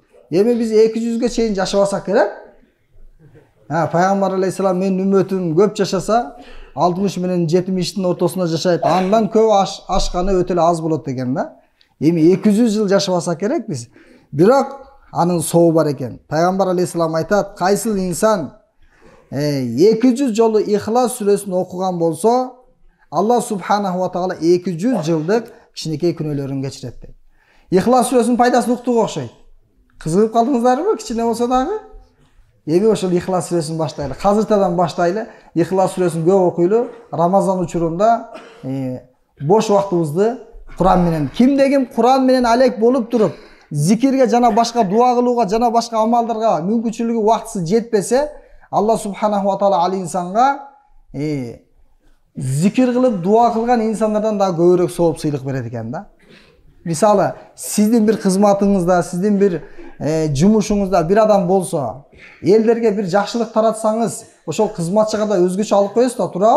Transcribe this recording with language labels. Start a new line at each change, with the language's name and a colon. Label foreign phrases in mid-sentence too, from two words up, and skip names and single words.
Kyrgyz: Эми биз 200ге чейин жашабасак керек. Пайгамбар алейхиссалам менин үммөтүм көп жашаса 60 менен 70-тин ортосунда жашайт. Андан көп ашканы өтө эле аз болот деген да. Эми 200 жыл жашабасак керек биз. Бирок анын сообу бар экен. Пайгамбар алейхиссалам айтат, кайсыл инсан 200 жолу İhlas Suresini окуган болсо,
Arabic: الله سبحانه وتعالى
Kyrgyz: 200 жылдык кичинекей күнөөлөрүн кечирет дейт. İhlas Suresинин пайдасын уктууга окшойт. Кызыгып калдыңыздарбы, кичине болсо дагы? Эми ошол İhlas Suresini баштайлы. Казыртадан баштайлы. İhlas Suresini көп окуйлу. Рамазан учурунда бош убактыбызды Куран менен, кимдегин Куран менен алек болуп туруп, зикирге жана башка дуа кылууга жана башка амалдарга мүмкүнчүлүгү убактысы жетпесе,
Arabic: الله سبحانه وتعالى
Kyrgyz: ал инсанга зикир кылып дуа кылган инсандардан да көбүрөөк сооп сыйлык берет экен да. Мисалы, сиздин бир кызматыңызда, сиздин бир жумушуңузда бир адам болсо, элдерге бир жакшылык таратсаңыз, ошол кызматчыга да өзгөчө алып коесуз да, туурабы?